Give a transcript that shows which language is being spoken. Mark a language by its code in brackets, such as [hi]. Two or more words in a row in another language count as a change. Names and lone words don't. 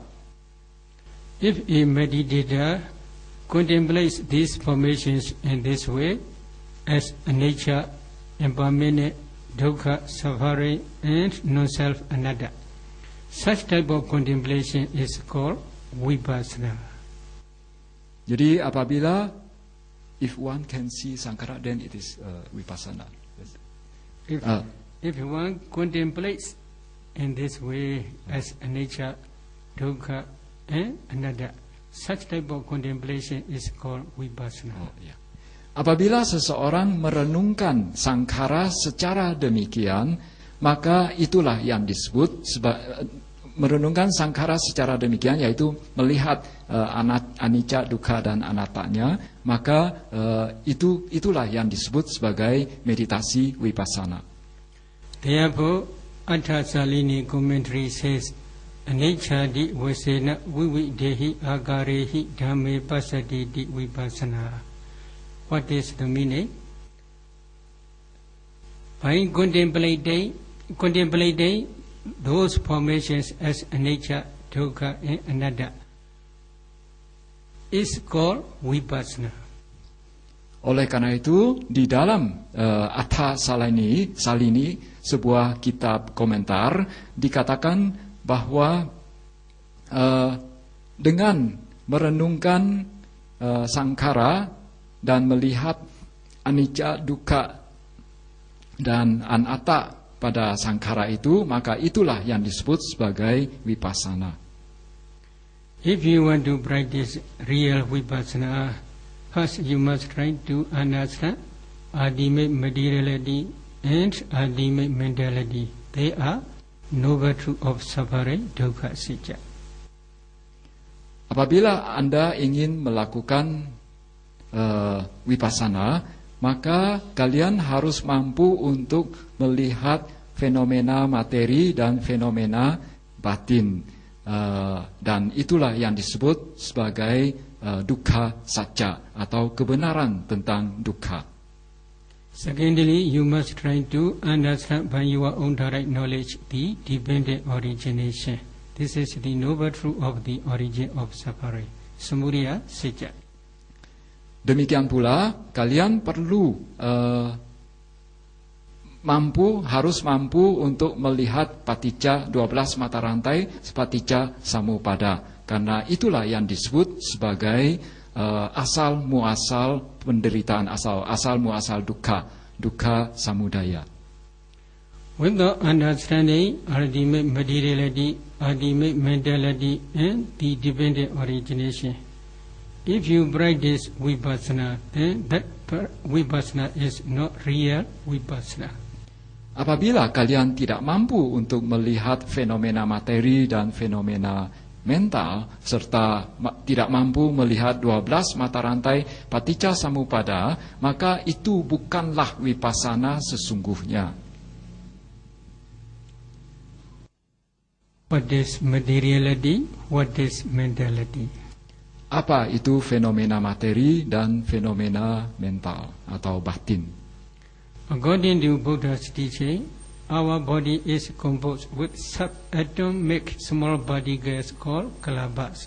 [en] If a meditator contemplates these formations in this way, as anicca, impermanent, dukkha, suffering, and non-self anatta, such type of contemplation is called vipassana. [id] Jadi apabila [en] if one can see sankhara, then it is vipassana. If one contemplates in this way as [pi] anicca, dukkha, [en] and anatta, such type of contemplation is called vipassana. [id] Apabila seseorang merenungkan sankhara secara demikian, maka itulah yang disebut merenungkan sankhara secara demikian, yaitu melihat [pi] anicca, dukkha, [id] dan anattanya, maka itulah yang disebut sebagai meditasi vipassana. [en] Therefore, Attha Salini commentary says, [pi] anicca di vasena vividehi agarehi dhamme passati di vipassana. [en] What is the meaning? By contemplating those formations as [pi] anicca, dukkha, [en] and anatta is called vipassana. [id] Oleh karena itu, di dalam Attha Salini, sebuah kitab komentar, dikatakan bahwa dengan merenungkan sankhara dan melihat [pi] anicca, dukkha, [id] dan anatta pada sankhara itu, maka itulah yang disebut sebagai vipassana. [en] If you want to practice real vipassana, first you must try to understand ultimate materiality and ultimate mentality. They are noble truth of suffering, [pi] dukkha, sicca. [id] Apabila Anda ingin melakukan vipassana, maka kalian harus mampu untuk melihat fenomena materi dan fenomena batin, dan itulah yang disebut sebagai [pi] dukkha sacca [id] atau kebenaran tentang dukkha. [en] Secondly, you must try to understand by your own direct knowledge the dependent origination. This is the noble truth of the origin of suffering, [pi] samudaya, sicca. [id] Demikian pula kalian perlu harus mampu untuk melihat paticca 12 mata rantai, [pi] paticca samuppada, [id] karena itulah yang disebut sebagai asal muasal penderitaan, asal muasal [pi] dukkha samudaya. [en] Without understanding ultimate materiality, ultimate mentality, and the dependent origination, if you practice vipassana, then that vipassana is not real vipassana. [id] Apabila kalian tidak mampu untuk melihat fenomena materi dan fenomena mental, serta tidak mampu melihat 12 mata rantai [pi] paticca samuppada, [id] maka itu bukanlah vipassana sesungguhnya. [en] What is materiality? What is mentality? [id] Apa itu fenomena materi dan fenomena mental atau batin? [en] According to Buddha's teaching, our body is composed with subatomic small particles called kalabas.